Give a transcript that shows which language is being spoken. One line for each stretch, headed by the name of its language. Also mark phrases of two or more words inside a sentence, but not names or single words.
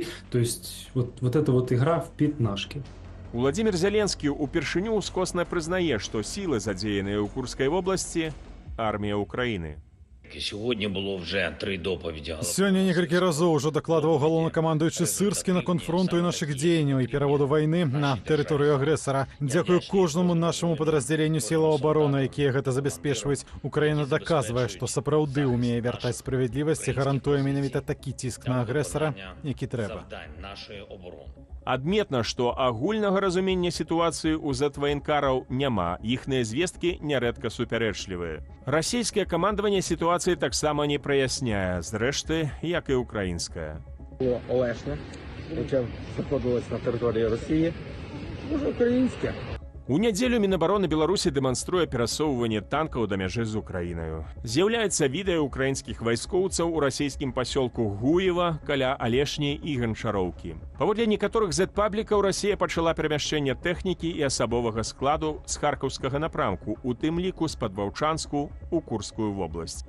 Russian: То есть вот эта вот игра в пятнашки.
Belarusian: Владимир Зеленскі упершыню ускосна прызнае, што сілы, задзеяныя ў Курскай вобласці, армія Украіны.
Ukrainian: Сьогодні було вже 3 доповіді.
Belarusian: Сёння некалькі разоў ужо дакладваў галоўнакамандуючы Сырскі на конфронту і нашых дзеянняў і пераводу вайны на тэрыторыю агрэсара. Дзякую кожнаму нашаму падраздзяленню сілаў абароны, якія гэта забяспечваюць. Украіна даказвае, што сапраўды ўмее вяртаць справядлівасць і гарантуе менавіта такі ціск на агрэсара, які трэба. Адметна, што агульнага разумення сітуацыі ў зэт-ваенкараў няма. Іхныя звесткі нярэдка супярэчлівыя. Расійскае камандаванне сітуацыі таксама не праясняе, зрэшты, як і украінская.
Ukrainian: Олешне, яке знаходилось на території Росії, може українське.
Belarusian: У нядзелю Мінабароны Беларусі дэманструе перасоўванне танкаў да мяжы з Украінаю. З'яўляецца відэа украінскіх вайскоўцаў у расійскім пасёлку Гуева каля Алешні і Ганчароўкі. Паводле некаторых зэт-паблікаў Расія пачала перамяшчэнне тэхнікі і асабовага складу з харкаўскага напрамку, у тым ліку з-пад Ваўчанску ў Курскую вобласць.